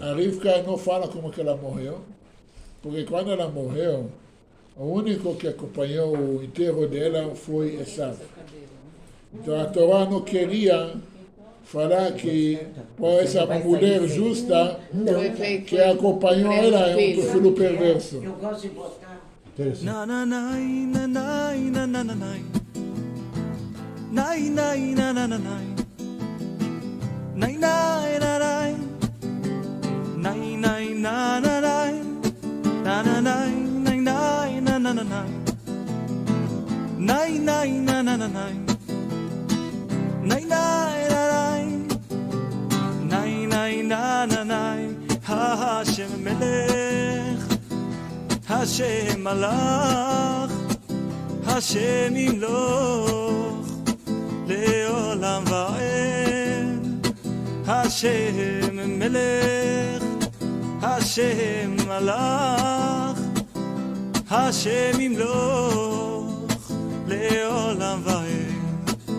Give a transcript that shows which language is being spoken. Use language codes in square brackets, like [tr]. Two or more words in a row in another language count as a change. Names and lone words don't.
[pt] A Rivka não fala como que ela morreu, porque quando ela morreu, o único que acompanhou o enterro dela foi Esav. Então a Torá não queria falar que por essa mulher justa Foi feito- que acompanhou foi ela é um filho. filho perverso. Eu gosto de botar. Interessante. Na na nai na nai na na na nai nai nai na na na nai nai nai na nai nai nai na na nai na na nai nai nai na na na nai nai nai na na na nai nai nai na nai nai nai na na nai ha [he] השם מלך השם מלך השם ימלוך לעולם ועד. השם מלך, השם מלך, השם ימלוך, לעולם ועד.